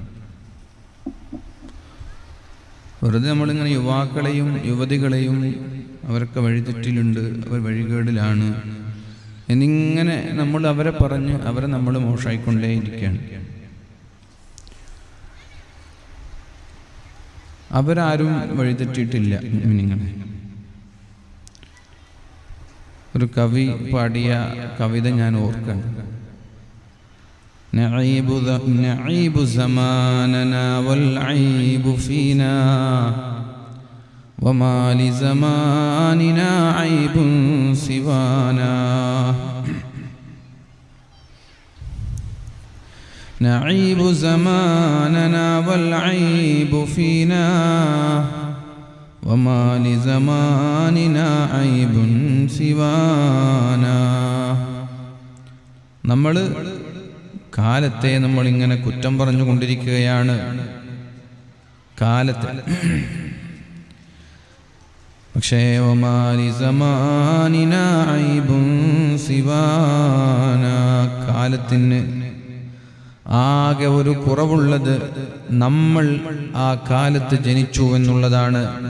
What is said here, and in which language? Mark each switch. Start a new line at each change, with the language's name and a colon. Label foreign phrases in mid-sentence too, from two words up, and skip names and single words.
Malayalam: വെറുതെ നമ്മളിങ്ങനെ യുവാക്കളെയും യുവതികളെയും അവരൊക്കെ വഴിതെറ്റിലുണ്ട്, അവർ വഴികേടിലാണ് എന്നിങ്ങനെ നമ്മൾ അവരെ പറഞ്ഞ് അവരെ നമ്മൾ മോശമായിക്കൊണ്ടേയിരിക്കുകയാണ്. അവരാരും വഴിതെറ്റിയിട്ടില്ല. നിങ്ങളെ ഒരു കവി പാടിയ കവിത ഞാൻ ഓർക്കണം.
Arabic: نعيب زماننا والعيب فينا وما لزماننا عيب سوانا نعيب زماننا والعيب فينا وما لزماننا عيب سوانا.
Malayalam: നമ്മൾ കാലത്തെ നമ്മളിങ്ങനെ കുറ്റം പറഞ്ഞുകൊണ്ടിരിക്കുകയാണ്. കാലത്തെ പക്ഷേ കാലത്തിന് ആകെ ഒരു കുറവുള്ളത് നമ്മൾ ആ കാലത്ത് ജനിച്ചു എന്നുള്ളതാണ്.